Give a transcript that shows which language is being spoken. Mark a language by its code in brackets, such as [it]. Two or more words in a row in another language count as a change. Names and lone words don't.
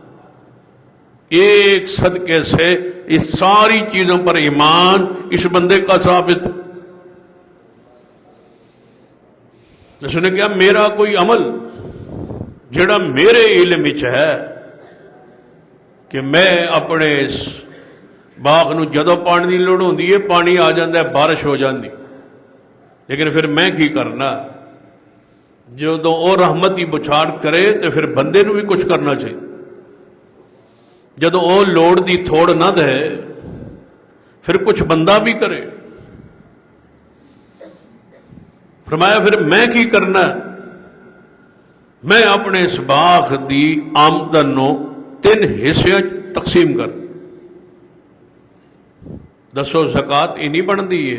[ur] ایک صدقے سے اس ساری چیزوں پر ایمان اس بندے کا ثابت ہے۔ [pa] اس نے کہا میرا کوئی عمل جڑا میرے علم وچ ہے کہ میں اپنے اس باغ نو جدوں پانی دی لوڑ ہوندی ہے پانی آ جاندا ہے، بارش ہو جاندی، لیکن پھر میں کی کرنا؟ جدوں او رحمت دی بچھاڑ کرے تو پھر بندے نو بھی کچھ کرنا چاہیے، جدوں او لوڑ دی تھوڑ نہ دے پھر کچھ بندہ بھی کرے۔ فرمایا پھر میں کی کرنا؟ میں اپنے اس باغ دی آمدن نو 3 حصے تقسیم کر۔ دسو زکوٰۃ یہ نہیں بنتی ہے؟